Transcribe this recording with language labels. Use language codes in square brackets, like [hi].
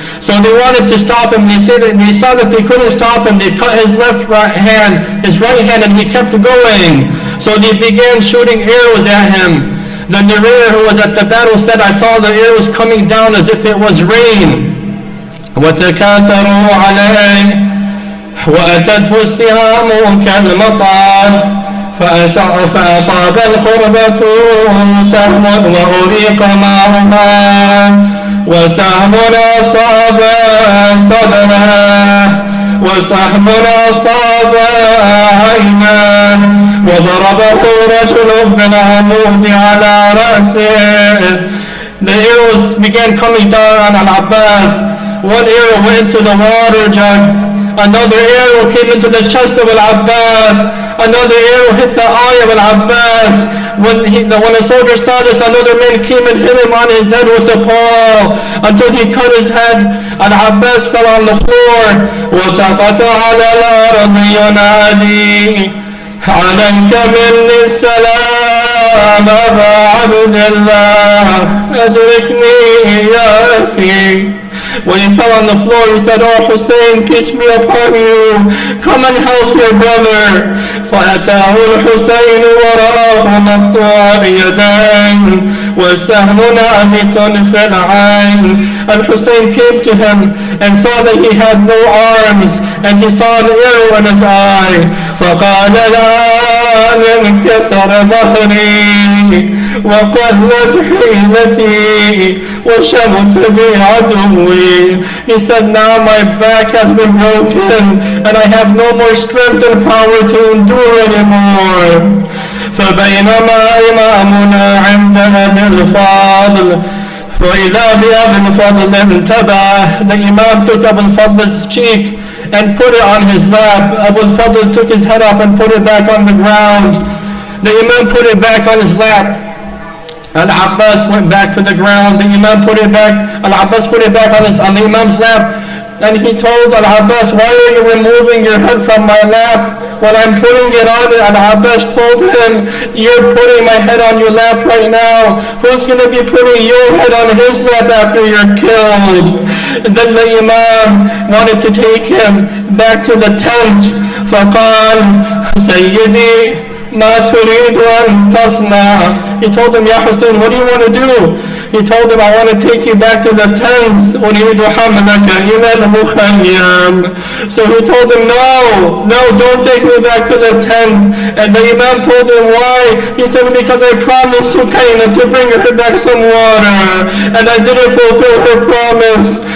[en] So they wanted to stop him. They saw that they couldn't stop him. They cut his right hand, and he kept going. So they began shooting arrows at him. The narrator who was at the battle said, I saw the arrows coming down as if it was rain. [ar] وَتَكَاثَرُوا عَلَيْهِ وَأَتَتْهُ السِّهَامُ كَالْمَطَرِ فأصاب القربة سهم وأريق معها وسهم أصاب صدره وسهم أصاب عيناه وضربه رجل بالعمود على رأسه. [en] The arrows began coming down on Al-Abbas. One arrow went into the water jug. Another arrow came into the chest of Al-Abbas. Another arrow hit the eye of Al-Abbas. When a soldier saw this, another man came and hit him on his head with a paw until he cut his head. Al-Abbas fell on the floor. [ar] وسقط على الأرض ينادي عليك مني السلام أبا عبد الله أدركني يا أخي. [en] When he fell on the floor, he said, "Oh Hussein, peace be upon you. Come and help your brother." [ar] فأتاه الحسين ورآه مقطوع اليدين والسهم نابت في العين. [en] And Hussein came to him and saw that he had no arms, and he saw an arrow in his eye. [ar] فقال الآن انكسر ظهري وقلت حيلتي وشمت بي عدوي. [en] He said, now my back has been broken and I have no more strength and power to endure anymore. [ar] فبينما إمامنا عند أبي الفضل فإذا بأبي الفضل انتبه. [en] The Imam took Abu al-Fadl's cheek and put it on his lap. Abu al-Fadl took his head up and put it back on the ground. The Imam put it back on his lap. Al-Abbas went back to the ground. The Imam put it back. Al-Abbas put it back on the Imam's lap. And he told Al-Abbas, "Why are you removing your head from my lap when I'm putting it on it?" Al-Abbas told him, "You're putting my head on your lap right now. Who's going to be putting your head on his lap after you're killed?" And then the Imam wanted to take him back to the tent. [ar] فقال سيدي ما تريد أن تصنع. [en] He told him, "Ya Hussein, what do you want to do?" He told him, "I want to take you back to the tents. [ar] أريد حملك إلى المخيم." [en] So he told him, no, don't take me back to the tent. And the Imam told him, "Why?" He said, "Because I promised Sukaina to bring her back some water, and I didn't fulfill her promise."